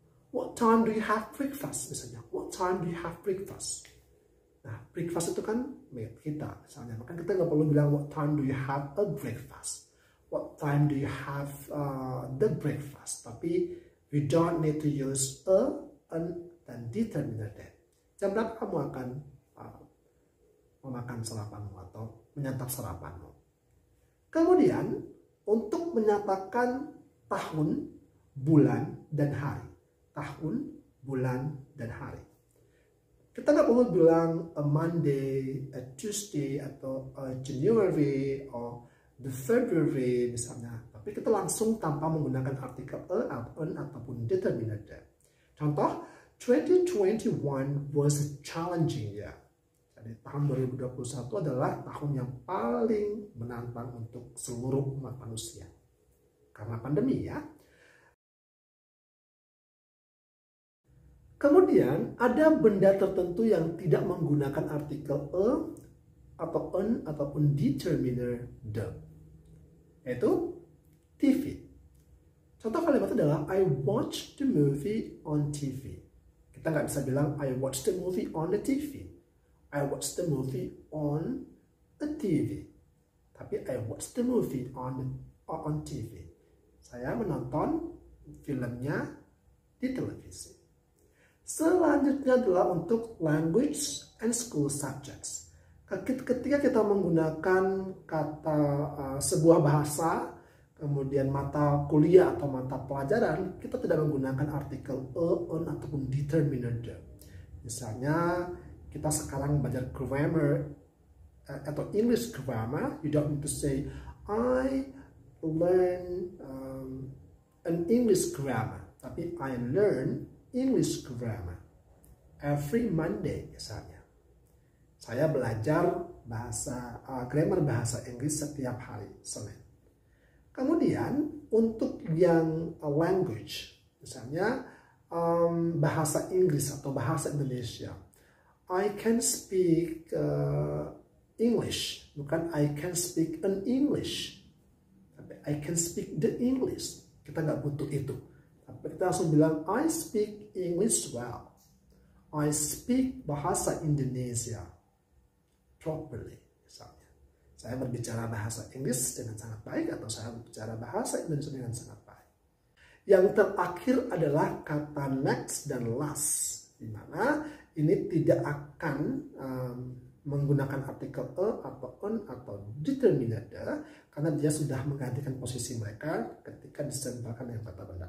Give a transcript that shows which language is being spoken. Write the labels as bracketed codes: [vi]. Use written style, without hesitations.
[en] What time do you have breakfast? [id] Misalnya, [en] what time do you have breakfast? [id] Nah, breakfast itu kan meal kita. Misalnya, maka kita nggak perlu bilang [en] what time do you have a breakfast. What time do you have the breakfast? [id] Tapi [en] we don't need to use a, an, [id] dan [en] determiner that. [id] Jam berapa kamu akan memakan sarapanmu atau menyantap sarapanmu? Kemudian, untuk menyatakan tahun, bulan, dan hari. Tahun, bulan, dan hari. Kita nggak perlu bilang [en] a Monday, a Tuesday, [id] atau [en] a January, [id] atau [en] the February [id] misalnya. Tapi kita langsung tanpa menggunakan artikel a, on, ataupun determiner that. Contoh, [en] 2021 was a challenging year. [id] Jadi tahun 2021 adalah tahun yang paling menantang untuk seluruh umat manusia. Karena pandemi ya. Kemudian ada benda tertentu yang tidak menggunakan artikel a atau on ataupun determiner the. Yaitu TV. Contoh kalimat adalah [en] I watched the movie on TV. [id] Kita nggak bisa bilang [en] I watched the movie on the TV. I watched the movie on a TV. [id] Tapi [en] I watched the movie on TV. [id] Saya menonton filmnya di televisi. Selanjutnya adalah untuk [en] language and school subjects. [id] Ketika kita menggunakan kata sebuah bahasa, kemudian mata kuliah atau mata pelajaran, kita tidak menggunakan artikel a, on, ataupun determiner the. Misalnya, kita sekarang belajar grammar atau English grammar, [en] you don't need to say I learn an English grammar, [id] tapi [en] I learn English grammar every Monday [id] misalnya. Saya belajar grammar bahasa Inggris setiap hari Senin. Kemudian untuk yang language, misalnya bahasa Inggris atau bahasa Indonesia. [en] I can speak English, [id] bukan [en] I can speak an English. [id] Tapi [en] I can speak the English. [id] Kita nggak butuh itu. Tapi kita langsung bilang [en] I speak English well. I speak bahasa Indonesia properly. [id] Misalnya, saya berbicara bahasa Inggris dengan sangat baik atau saya berbicara bahasa Indonesia dengan sangat baik. Yang terakhir adalah kata next dan last, di mana ini tidak akan menggunakan artikel a atau on atau determiner the, karena dia sudah menggantikan posisi mereka ketika disempurnakan dengan kata benda.